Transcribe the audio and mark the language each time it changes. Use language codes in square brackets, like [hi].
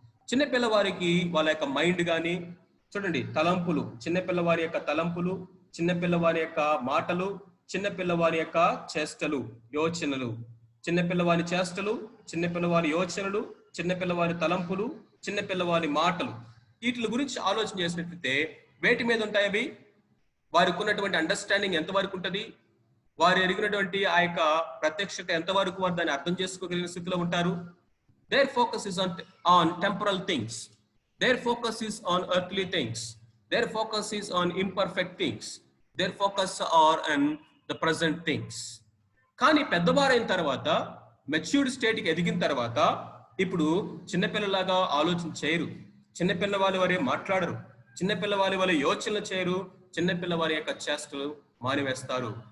[te] చిన్నపిల్లవారికి వాళ్ళ యొక్క మైండ్ కానీ చూడండి, తలంపులు, చిన్నపిల్లవారి యొక్క తలంపులు, చిన్నపిల్లవారి యొక్క మాటలు, చిన్నపిల్లవారి యొక్క చేష్టలు, యోచనలు, చిన్నపిల్లవారి చేష్టలు, చిన్నపిల్లవారి యోచనలు, చిన్నపిల్లవారి తలంపులు, చిన్నపిల్లవారి మాటలు, వీటి గురించి ఆలోచన చేసినట్లయితే వేటి మీద ఉంటాయి అవి? వారికి ఉన్నటువంటి అండర్స్టాండింగ్ ఎంతవరకు ఉంటుంది, వారు ఎరిగినటువంటి ఆ యొక్క ప్రత్యక్షత ఎంతవరకు వారు దాన్ని అర్థం చేసుకోగలిగిన స్థితిలో ఉంటారు. [en] Their focus is on temporal things. Their focus is on earthly things. Their focus is on imperfect things. Their focus are and the present things. [te] కానీ పెద్దవారైన తర్వాత, మెచ్యూర్డ్ స్టేట్కి ఎదిగిన తర్వాత ఇప్పుడు చిన్నపిల్లలాగా ఆలోచన చేయరు, చిన్నపిల్లవారి వారే మాట్లాడరు, చిన్నపిల్లవారి వారి యోచనలు చేయరు, చిన్నపిల్లవారి యొక్క చేష్టలు మానివేస్తారు.